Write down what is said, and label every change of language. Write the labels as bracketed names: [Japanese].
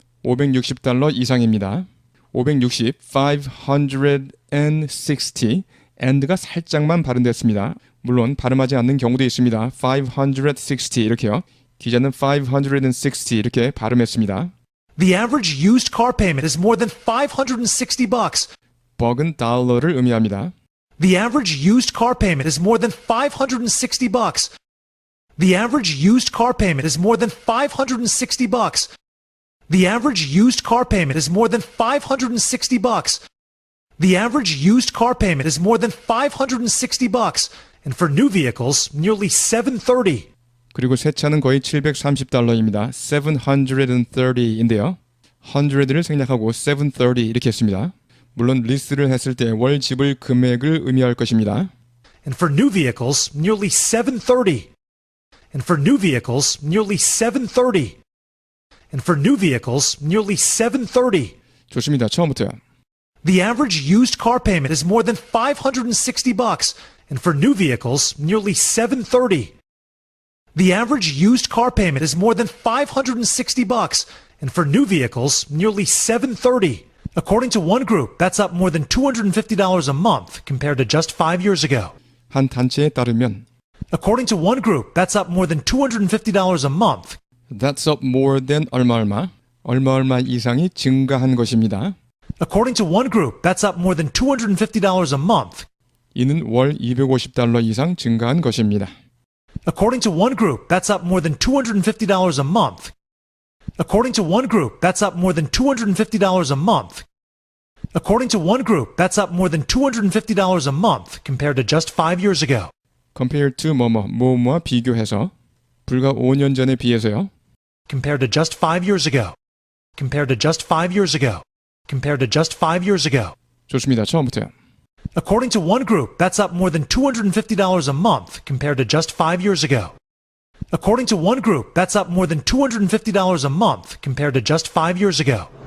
[Korean] $560 이상입니다. 560, 560, and가 살짝만 발음됐습니다. 물론 발음하지 않는 경우도 있습니다. 560 이렇게요. 기자는 560 이렇게 발음했습니다. [English] The average used car payment is more than $560. [Korean] 버그는 달러를 의미합니다. [English] The average used car payment is more than $560. The average used car payment is more than $560. The average used car payment is more than $560. The average used car payment is more than $560. And for new vehicles, nearly $730. [Korean] 그리고 새 차는 거의 $730입니다. 730인데요. 100를 생략하고 730 이렇게 했습니다. 물론 리스를 했을 때 월 지불 금액을 의미할 것입니다. [English] And for new vehicles, nearly $730. And for new vehicles, nearly $730. And for new vehicles, nearly $730. [Korean] 좋습니다. 처음부터요. [English] The average used car payment is more than $560, and for new vehicles, nearly $730. The average used car payment is more than $560, and for new vehicles, nearly $730. According to one group, that's up more than $250 a month compared to just 5 years ago. [Korean] 한 단체에 따르면 [English] According to one group, that's up more than $250 a month. That's up more than [Korean] 얼마 이상이 증가한 것입니다. [English] According to one group, that's up more than $250 a month. [Korean] 이는 월 $250 이상 증가한 것입니다. [English] According to one group, that's up more than $250 a month. According to one group, that's up more than $250 a month. According to one group, that's up more than $250 a month compared to just 5 years ago. Compared to [Korean] 뭐뭐와 비교해서 불과 5년 전에 비해서요. [English] Compared to just 5 years ago. Compared to just 5 years ago. Compared to just 5 years ago. [Korean] 좋습니다. 처음부터요. [English] According to one group, that's up more than $250 a month compared to just 5 years ago. According to one group, that's up more than $250 a month compared to just 5 years ago.